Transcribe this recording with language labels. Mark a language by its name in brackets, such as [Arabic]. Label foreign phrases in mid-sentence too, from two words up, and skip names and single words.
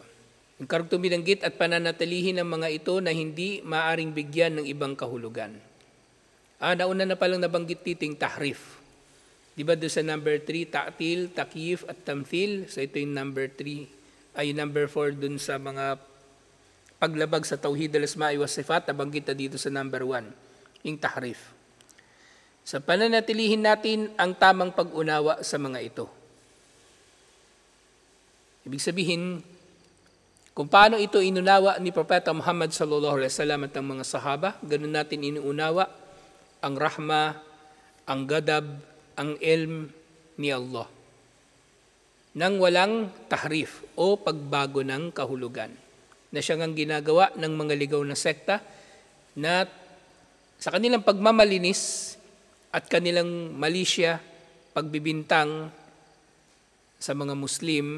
[Filipino] Yung karugtong binanggit at pananatilihin ng mga ito na hindi maaring bigyan ng ibang kahulugan. Nauna na palang nabanggit dito yung tahrif. Di ba doon sa number 3, ta'til, takyif at tamthil? So ito yung number 3, ay number 4 doon sa mga paglabag sa [Arabic] توحيد الأسماء والصفات, [Filipino] nabanggit na dito sa number 1, yung tahrif. So pananatilihin natin ang tamang pag-unawa sa mga ito. Ibig sabihin, kung paano ito inunawa ni Propeta Muhammad [Arabic] صلى الله عليه وسلم [Filipino] at ang mga sahaba, ganun natin inuunawa ang rahma, ang gadab, ang ilm ni Allah nang walang tahrif o pagbago ng kahulugan na siyang ang ginagawa ng mga ligaw na sekta na sa kanilang pagmamalinis at kanilang malisya, pagbibintang sa mga Muslim.